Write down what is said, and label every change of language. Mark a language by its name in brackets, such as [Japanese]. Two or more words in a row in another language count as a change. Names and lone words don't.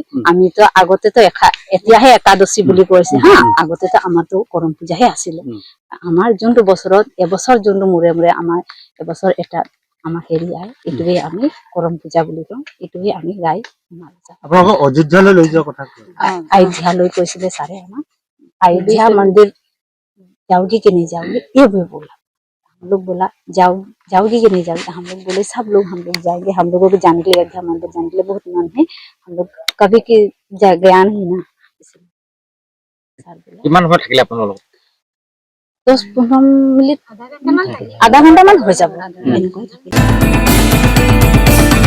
[Assamese] আমিতো আগতেতো এতিয়াহে একাদশী বুলি কৈছে হা, আগতেতো আমাৰতো কৰম পূজাহে আছিলে। আমাৰ যোনটো বছৰত এবছৰ যোনটো মূৰে মূৰে আমাৰ এবছৰ এটা আমাৰ হেৰি আহে, এইটোৱে আমি কৰম পূজা বুলি কওঁ। এইটোৱে আমি গাই আপোনালোকক অযোধ্যালৈ লৈ যোৱাৰ কথা अयोध्या কৈছিলে ছাৰে আমাক। [Hindi] अयोध्या मंदिर जाओगी कि नहीं जाओगी ये भी बोला। हम लोग बोला जाओगी कि नहीं जाओगी? हम लोग बोले सब लोग हम लोग जाएंगे, हम लोगों को जाने के लिए अयोध्या मंदिर जाने के लिए बहुत मन है, हम लोग कभी की गया नहीं ना। 10-15 मिनिट आधा घंटा मान हो যাব।